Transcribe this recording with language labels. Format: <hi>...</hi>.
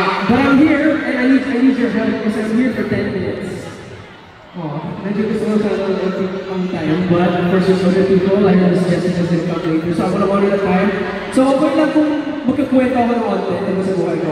<en>But I'm here and I need your help because I'm here for 10 minutes.</en> <tl>Medyo gusto ko sana ng time.</tl> <en>But for some other people, I know Jessica doesn't come later.</en> <tl>So ako na muna na time. So okay lang kung magkakwento ako ng konti tungkol sa buhay ko.</tl>